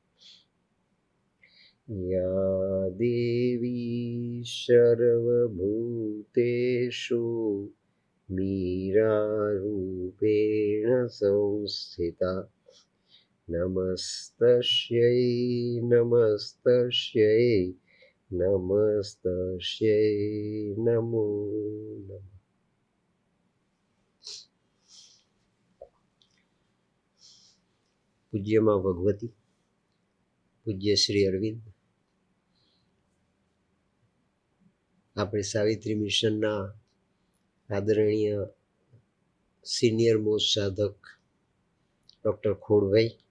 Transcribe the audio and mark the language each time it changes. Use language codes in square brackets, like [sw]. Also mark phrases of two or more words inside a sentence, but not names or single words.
[sa] या देवी सर्वभूतेषु मीरारूपेण संस्थिता नमस्तस्यै नमस्तस्यै नमस्तस्यै नमो नमः। [gu] પૂજ્યમાં ભગવતી, પૂજ્ય શ્રી અરવિંદ, આપણે સાવિત્રી મિશનના આદરણીય [en] senior most [gu] સાધક ડૉક્ટર ખોડભાઈ,